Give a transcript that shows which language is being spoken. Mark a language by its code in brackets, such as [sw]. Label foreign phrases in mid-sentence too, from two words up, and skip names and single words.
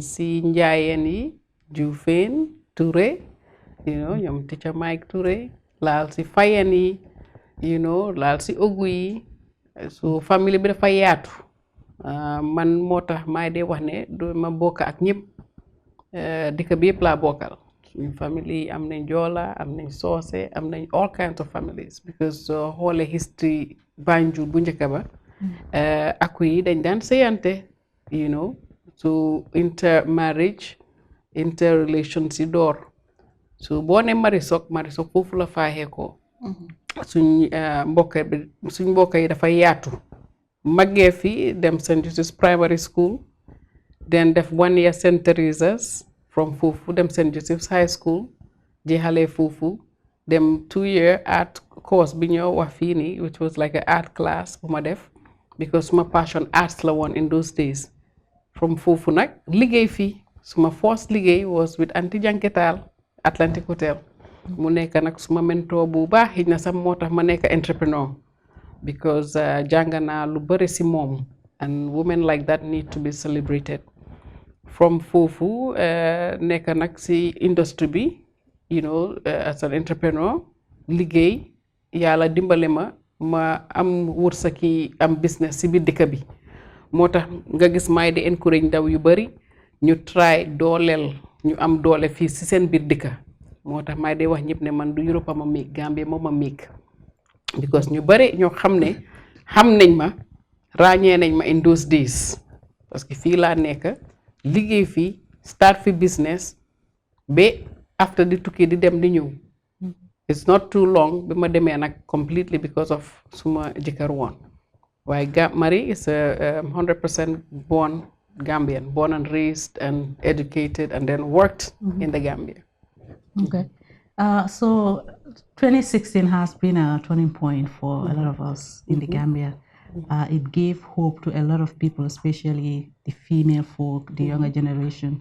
[wo] si njaayeen yi Juufeen Touré ñoom Teacher Mike Touré laal si Fayen yi laal si Ogu yi su famille bi dafa yaatu man moo tax maay dee wax ne du ma bokk ak ñëpp dëkk bi yëpp laa bokkal suñu famille yi am nañ Joola am nañ Soose am nañ [en] all kinds of families because [wo] xoole history Banjul bu njëkk ba aku yi dañ daan sëyante [en] you know so [wo] interrelations yi door so boo ne Marisok foofu la faaxee ko suñ mbokk yi dafa yaatu maggee fi dem St. Joseph's Primary School then def 1 year St. Teresa's from foofu dem St. Joseph's High School jeexalee foofu dem [en] 2 year art course [wo] bi ñoo wax fii nii [en] which was like an art class [wo] bu ma def [en] because my passion arts [wo] la woon [en] in those days [wo] from foofu nag liggéey fii suma first liggéey [en] was with Auntie Janketal Atlantic Hotel [wo] mu nekk nag suma mentor bu baax xëy na sax moo tax ma nekk entrepreneur because jàng naa lu bëri si moom [en] and women like that need to be celebrated [wo] from foofu nekk nag si industry bi [en] you know as an entrepreneur [wo] liggéey yàlla dimbale ma am wërsëki am business si biir dëkk bi moo tax nga gis may di encourage ndaw yu bëri ñu try dooleel ñu am doole fii si seen biir dëkk moo tax may di wax ñëpp ne man du Europe ma miig Gambie moo ma miig because ñu bëri ñoo xam nañ ma ràññee nañ ma [en] in those days [fr] parce que [wo] fii laa nekk liggéey fii start fi business ba after di tukki di dem di ñëw [en] it's not too long [wo] bi ma demee nag [en] completely because of [wo] suma jëkkër woon waaye [en] Marie is a 100% born Gambian, born and raised and educated and then worked in the Gambia. Okay. So 2016 has been a turning point for a lot of us in the Gambia. It gave hope to a lot of people, especially the female folk, the younger generation.